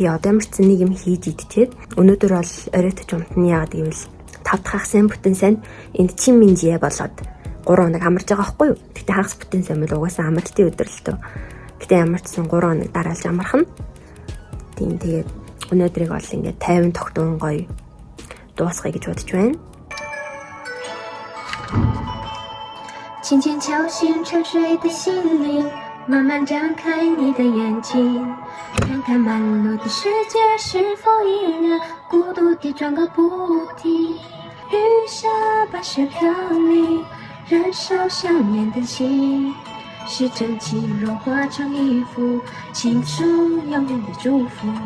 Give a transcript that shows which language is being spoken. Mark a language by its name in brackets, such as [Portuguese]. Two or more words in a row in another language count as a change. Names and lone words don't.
[Mongolian] Тэгээ одоо ямар ч нэг юм хийж идчихэд өнөөдөр бол оройтч умтны яагаад гэвэл 5 дахь хагсын бүтэн санд энд чин минжээ болоод 3 хоног амарч байгаа байхгүй юу? Тэгтээ хагас бүтэн сан бол угаасаа амралтын өдөр л төө. Гэтэ ямар ч сан 3 хоног дараалж амархан. Тийм тэгээд өнөөдрийг бол ингээд 50 тогтун гоё дуусгая гэж бодож байна. [Chinese] 轻轻敲醒沉睡的心灵，慢慢张开你的眼睛，看看忙碌的世界是否依然孤独地转个不停。雨下把雪飘零，燃烧想念的心，是真情融化成一幅青春永远的祝福。